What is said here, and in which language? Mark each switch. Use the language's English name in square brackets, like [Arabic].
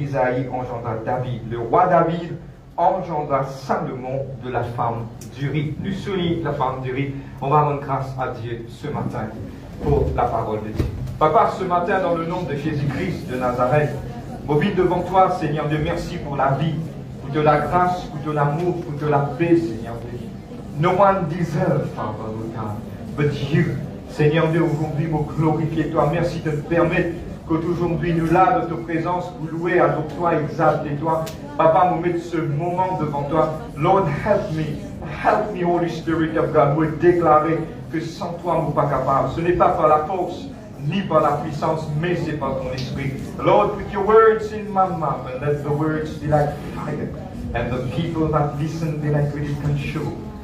[French] Isaïe engendra David. Le roi David engendra Salomon de la femme d'Uri. Nous soulignons la femme d'Uri. On va rendre grâce à Dieu ce matin pour la parole de Dieu. Papa, ce matin, dans le nom de Jésus-Christ de Nazareth, mobile devant toi, Seigneur Dieu, merci pour la vie, pour de la grâce, pour de l'amour, pour de la paix, Seigneur Dieu. [English] No one deserves, Father, Lord God, but you. [French] Seigneur Dieu, aujourd'hui, nous glorifier toi. Merci de te permettre qu'aujourd'hui, nous là, de ta présence, pour louer, adore toi, exalter toi. Papa, nous mettre ce moment devant toi. [English] Lord, help me, Holy Spirit of God, [French] pour déclarer que sans toi, nous ne sommes pas capables. Ce n'est pas par la force, ni par la puissance, mais c'est par ton esprit. [English] Lord, put your words in my mouth and let the words be like fire. And the people that listen be like really consumed.